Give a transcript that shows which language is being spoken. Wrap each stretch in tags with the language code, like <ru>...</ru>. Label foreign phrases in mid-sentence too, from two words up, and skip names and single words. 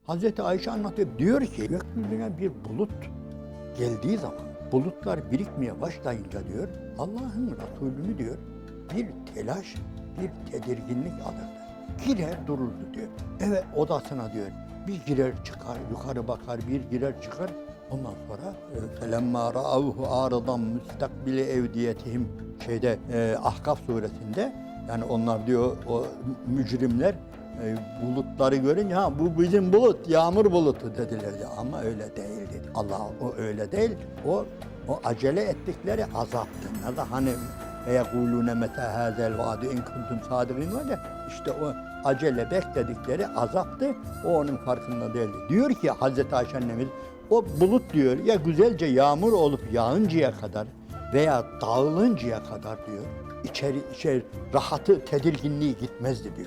<tr>Hazreti Ayşe anlatıyor. Diyor ki gökyüzüne bir bulut geldiği zaman, bulutlar birikmeye başlayınca diyor, Allah'ın Resulü'nü diyor, bir telaş, bir tedirginlik alırdı. Girer dururdu diyor. Eve odasına diyor, bir girer çıkar, yukarı bakar, bir girer çıkar. Ondan sonra</tr> <ar>فَلَمَّا رَأَوْهُ عَارِضًا مُسْتَقْبِلِ اَوْدِيَتِهِمْ</ar> <tr>Ahkaf suresinde, yani onlar diyor o mücrimler bulutları görünce ha bu bizim bulut, yağmur bulutu dediler ya, ama öyle değil dedi. Allah o öyle değil. O acele ettikleri azaptı. Ne de hani</tr> <ar>يَقُولُونَ مَتَى هَذَا الْوَعْدُ اِنْ كُنْتُمْ صَادِقِينَ</ar> <tr>var ya, işte o acele bekledikleri azaptı. O onun farkında değildi. Diyor ki Hazreti Ayşe annemiz, o bulut diyor ya güzelce yağmur olup yağıncaya kadar veya dağılıncaya kadar diyor, içeri rahatı, tedirginliği gitmezdi diyor.</tr>